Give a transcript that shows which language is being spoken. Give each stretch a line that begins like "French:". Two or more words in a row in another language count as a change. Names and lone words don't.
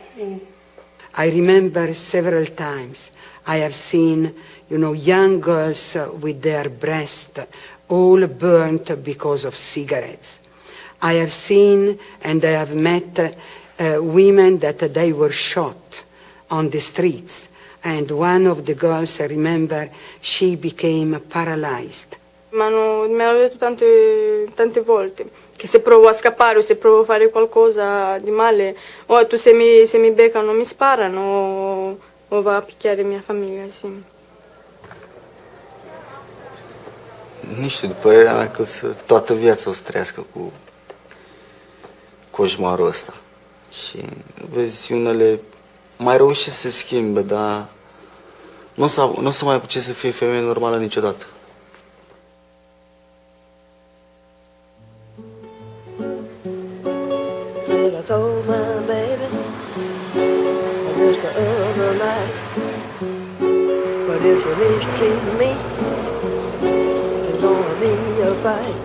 English: I remember several times I have seen, young girls with their breasts all burnt because of cigarettes. I have seen and I have met women that they were shot on the streets. And one of the girls, I remember, she became paralyzed.
Italian: Mi hanno detto tante volte che se provo a scappare o se provo a fare qualcosa di male, se mi beccano mi sparano o va a picchiare mia famiglia, sì.
Romanian: Nu știu, după părerea mea că toată viața o să trăiască cu coșmarul ăsta. Și vezi, unele mai reușesc să se schimbe, dar Nu o să mai apuce să fie femeie normală niciodată.
English: I told my baby just the other night, but if you mistreat me, it's gonna be a fight.